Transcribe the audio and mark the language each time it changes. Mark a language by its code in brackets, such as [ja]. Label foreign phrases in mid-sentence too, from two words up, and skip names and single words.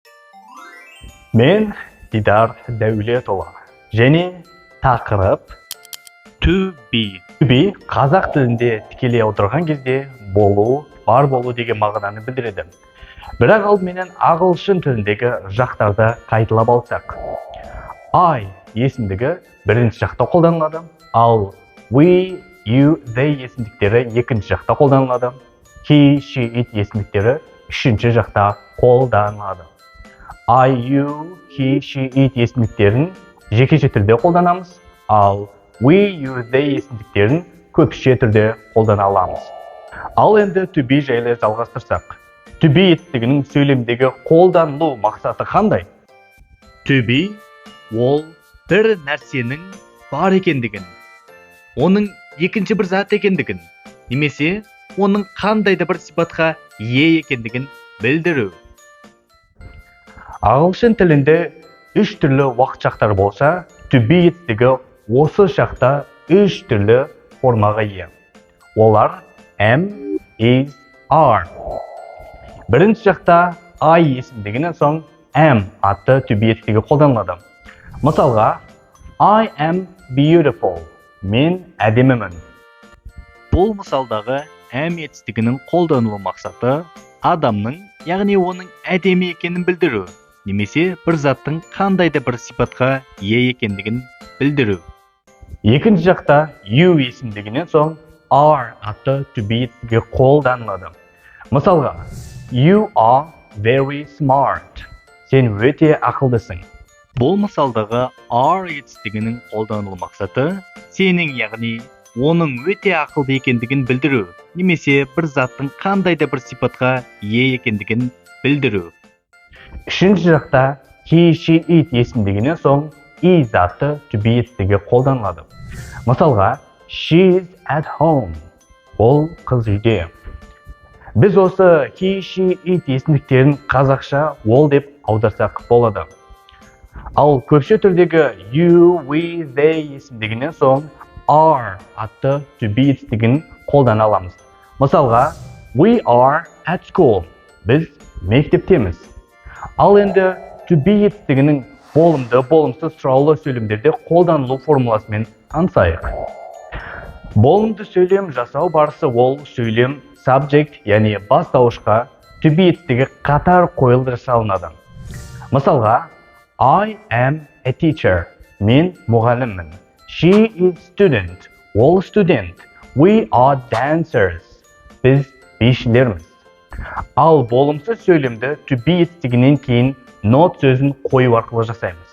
[kk] Мен Дидар Дәулетұлы. Және тақырып [en] to be. To be [kk] қазақ тілінде тікелей аударған кезде болу, бар болу деген мағынаны білдіреді. Бірақ алдыменен ағылшын тіліндегі жақтарды қайталап алсақ. I есімдігі бірінші жақта қолданылады, ал [en] we, you, they [kk] есімдіктері екінші жақта қолданылады. [en] He, she, it [kk] есімдіктері үшінші жақта қолданылады. [en] I, you, he, she, it [kk] есімдіктерін жекеше түрде қолданамыз, ал [en] we, you, they [kk] есімдіктерін көпше түрде қолдана аламыз. Ал енді [en] to be [kk] жайлы жалғастырсақ. [en] To be [kk] етістігінің сөйлемдегі қолданылу мақсаты қандай? [en] To be [kk] ол бір нәрсенің бар екендігін, оның екінші бір зат екендігін, немесе оның қандай да бір сипатқа ие екендігін білдіру. Ағылшын тілінде үш түрлі уақыт шақтар болса, [en] to be [kk] етістігі осы шақта үш түрлі формаға ие. [en] Олар am, is, are. [kk] Бірінші шақта I есімдігінен соң am атты [en] to be [kk] етістігі қолданылады. Мысалға, [en] I am beautiful. [kk] Мен әдемімін. Бұл мысалдағы am етістігінің қолданылу мақсаты адамның, яғни оның әдемі екенін білдіру, немесе бір заттың қандай да бір сипатқа ие екендігін білдіру. Екінші жақта you есімдігінен соң are атты [en] to be [kk] етістігі қолданылады. Мысалға, [en] you are very smart. [kk] Сен өте ақылдысың. Бұл мысалдағы are етістігінің қолданылу мақсаты сенің, яғни оның өте ақылды екендігін білдіру, немесе бір заттың қандай да бір сипатқа ие екендігін білдіру. Үшінші жақта [en] he, she, it [kk] есімдігінен соң is атты [en] to be [kk] етістігі қолданылады. Мысалға, [en] she is at home. [kk] Ол қыз үйде. Біз осы [en] he, she, it [kk] есімдіктерін қазақша ол деп аударсақ болады. Ал көпше түрдегі [en] you, we, they [kk] есімдігінен соң are атты [en] to be [kk] етістігін қолдана аламыз. Мысалға, [en] we are at school. [kk] Біз мектептеміз. Ал енді [en] to be [kk] етістігінің болымды, болымсыз сұраулы сөйлемдерде қолданылу формуласымен танысайық. Болымды сөйлем жасау барысы ол сөйлем subject, яғни бастауышқа [en] to be [kk] етістігі қатар қойылып жасалынады. Мысалға, [en] I am a teacher. [kk] Мен мұғаліммін. [en] She is student. [kk] Ол студент. [en] We are dancers. [kk] Біз бишілерміз. Ал болымсыз сөйлемді [en] to be [kk] етістігінен кейін not сөзін қою арқылы жасаймыз.